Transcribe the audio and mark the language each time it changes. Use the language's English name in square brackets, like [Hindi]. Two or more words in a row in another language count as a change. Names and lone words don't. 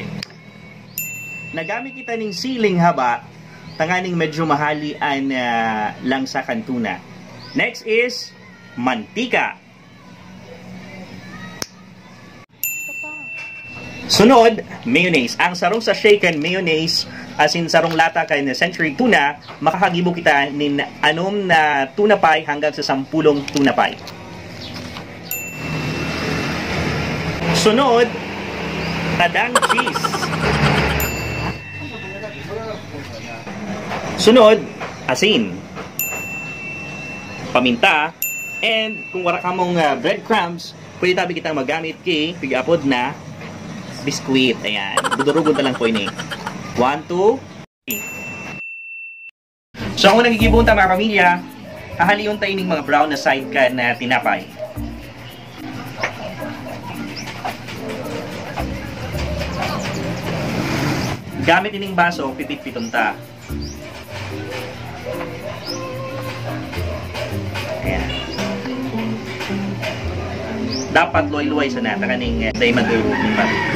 [Bikol] Nagamit kita ng siling haba. Tanganing medyo mahali ang langsa kantuna. [English] Next is [Bikol] mantika. Sunod, mayonnaise. Ang sarong sa shaken mayonnaise, as in sarong lata kay na century tuna, makakagibo kita nin anom na [English] tuna pie [Bikol] hanggang sa 10 [English] tuna pie. [Bikol] Sunod, tadang cheese. Sunod, asin. Paminta. And kung wala ka mong breadcrumbs, pwede tabi kitang magamit kay pig-apod na biskuit. Ayan. Budurugod na lang po ini. 1, 2, 3. So, kung nagigibon ta mga pamilya, hahaliyon tayo ng mga brown na side can na tinapay. Gamit ining baso, pipit-piton ta. Ayan. Dapat luway-luway sa nata kaning day madurugin pa.